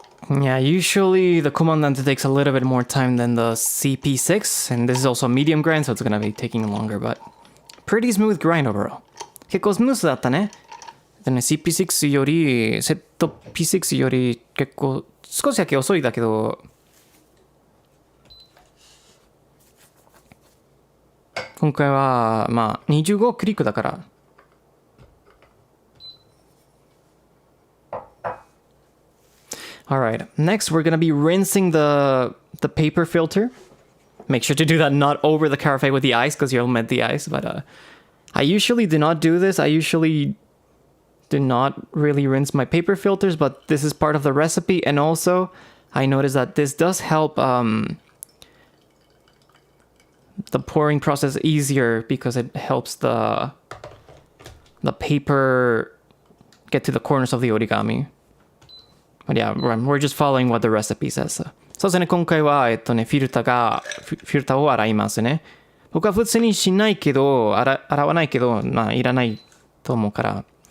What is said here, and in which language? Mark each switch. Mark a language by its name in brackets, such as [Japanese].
[English] Yeah, usually the Comandante takes a little bit more time than the CP6, and this is also a medium grind, so it's gonna be taking longer, but pretty smooth grind overall. [Japanese] 結構スムースだったね。でね、CP6 より、セット P6 より結構少しだけ遅いだけど、今回はまあ25クリックだから。 [English] Alright, next we're gonna be rinsing the paper filter. Make sure to do that not over the carafe with the ice because you'll melt the ice, but I usually do not do this. I usually do not really rinse my paper filters, but this is part of the recipe, and also I noticed that this does help the pouring process easier because it helps the paper get to the corners of the origami. But yeah, we're just following what the recipe says. [Japanese] そうですね、今回は、フィルターを洗いますね。僕は普通にしないけど、洗わないけど、まあ、いらないと思うから。